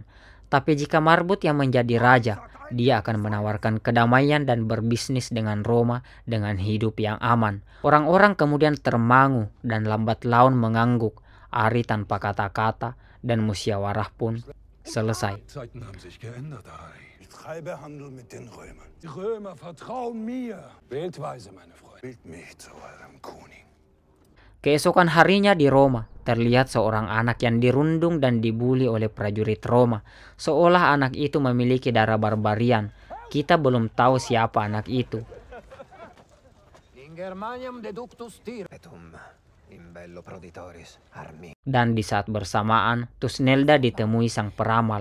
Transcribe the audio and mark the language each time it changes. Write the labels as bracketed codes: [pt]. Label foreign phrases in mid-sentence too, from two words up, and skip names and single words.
[id] Tapi jika Marbut yang menjadi raja, dia akan menawarkan kedamaian dan berbisnis dengan Roma dengan hidup yang aman. Orang-orang kemudian termangu dan lambat laun mengangguk. Ari tanpa kata-kata dan musyawarah pun selesai. [de] Zeiten haben sich geändert, Ari. Ich treibe Handel mit den Römern. Die Römer vertrauen mir. Wählt weise, meine Freunde. Wählt mich zu eurem König. [id] Keesokan harinya di Roma, terlihat seorang anak yang dirundung dan dibuli oleh prajurit Roma. Seolah anak itu memiliki darah barbarian. Kita belum tahu siapa anak itu. Dan di saat bersamaan, Tusnelda ditemui sang peramal.